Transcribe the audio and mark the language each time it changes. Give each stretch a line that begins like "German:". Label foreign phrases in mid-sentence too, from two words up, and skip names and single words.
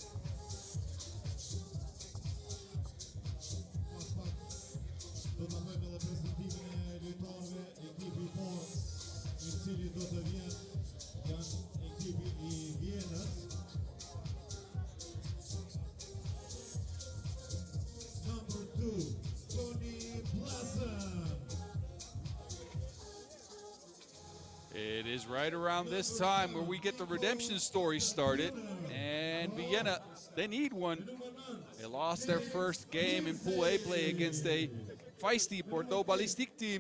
Albanian: Pas pak do të bëjmë edhe prezantimin e lojtarëve. Ekipi i parë i cili do të vjen janë ekipi i Vienës.
English: Number 2, Tony Plaza. It is right around this time where we get the redemption story started. And Vienna, they need one. They lost their first game in Pool A play against a feisty Bordeaux Ballistik team.